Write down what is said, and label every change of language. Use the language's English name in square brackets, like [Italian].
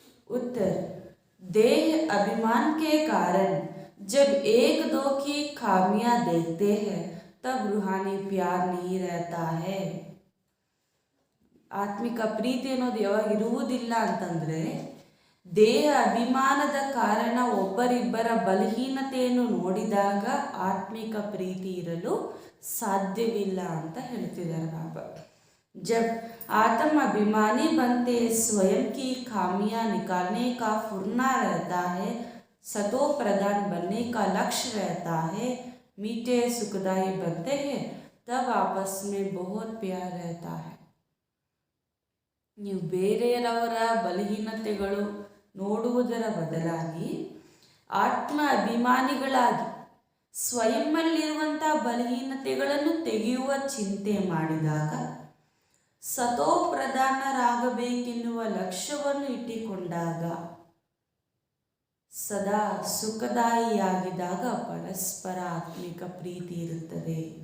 [Hindi] उत्तर, देह अभिमान के कारण जब एक दो की खामियां देखते हैं तब रूहानी प्यार नहीं रहता है. [Kannada] ಆತ್ಮಿಕ ಪ್ರೀತಿ ಅನ್ನೋದು ಯಾವಾಗ ಇರುವುದಿಲ್ಲ ಅಂತಂದರೆ, ದೇಹ ಅಭಿಮಾನದ ಕಾರಣ ಒಬ್ಬರಿಬ್ಬರ ಬಲಹೀನತೆಯನ್ನು ನೋಡಿದಾಗ ಆತ್ಮಿಕ ಪ್ರೀತಿ ಇರಲು ಸಾಧ್ಯವಿಲ್ಲ ಅಂತ ಹೇಳ್ತಿದ್ದಾರೆ ಬಾಬಾ. [Hindi] जब आत्म अभिमानी बनते स्वयं की खामियां निकालने का फुरना रहता है, सतो प्रधान बनने का लक्ष्य रहता है, मीठे सुखदाई बनते हैं, तब आपस में बहुत प्यार रहता है. [Kannada] ನೀವು ಬೇರೆಯವರ ಬಲಹೀನತೆಗಳು ನೋಡುವುದರ ಬದಲಾಗಿ ಆತ್ಮ ಅಭಿಮಾನಿಗಳಾಗಿ ಸ್ವಯಂನಲ್ಲಿರುವಂಥ ಬಲಹೀನತೆಗಳನ್ನು ತೆಗೆಯುವ ಚಿಂತೆ ಮಾಡಿದಾಗ, ಸತೋ ಪ್ರಧಾನರಾಗಬೇಕೆನ್ನುವ ಲಕ್ಷ್ಯವನ್ನು ಇಟ್ಟುಕೊಂಡಾಗ, ಸದಾ ಸುಖದಾಯಿಯಾಗಿದ್ದಾಗ ಪರಸ್ಪರ ಆತ್ಮಿಕ ಪ್ರೀತಿ ಇರುತ್ತದೆ.